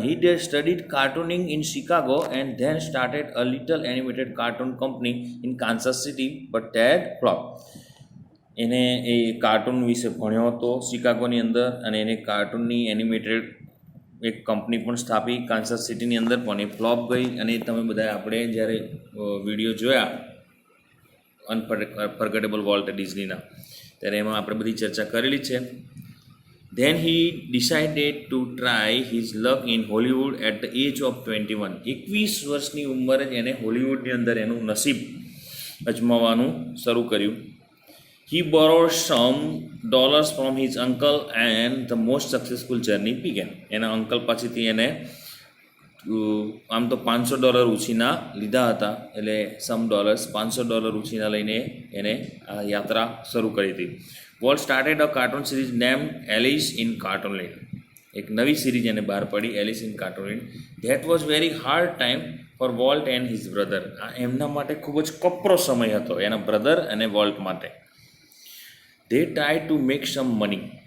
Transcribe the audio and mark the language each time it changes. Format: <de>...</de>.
<en>He did studied cartooning in Chicago and then started a little animated cartoon company in Kansas City, but that flopped.</en> <gu>એને એ cartoon વિશે ભણ્યો હતો શિકાગોની અંદર અને એને કાર્ટૂનની એનિમેટેડ એક કંપની પણ સ્થાપી કાન્સાસ સિટીની અંદર, પણ એ ફ્લોપ ગઈ. અને તમે બધા આપણે જ્યારે વિડીયો જોયા અનફર્ગેટેબલ વોલ્ટ ડિઝનીના, ત્યારે એમાં આપણે બધી ચર્ચા કરેલી છે.</gu> <en>Then he decided to try his luck in Hollywood at the age of 21.</en> <gu>21 વર્ષની ઉંમરે જ એને હોલિવૂડની અંદર એનું નસીબ અજમાવવાનું શરૂ કર્યું.</gu> <en>He borrowed some dollars from his uncle and the most successful journey began.</en> <gu>એના અંકલ પાસેથી એને આમ તો $500 ઉછીના લીધા હતા, એટલે $500 ઉછીના લઈને એને આ યાત્રા શરૂ કરી હતી.</gu> <en>Walt started a cartoon series name Alice in Cartoonland.</en> <gu>એક નવી સિરીઝ એને બહાર પડી, Alice in કાર્ટૂનલેન્ડ.</gu> <en>That was very hard time for Walt and his brother.</en> <gu>આ એમના માટે ખૂબ જ કપરો સમય હતો, એના બ્રધર અને વોલ્ટ માટે.</gu> <en>They tried to make some money.</en>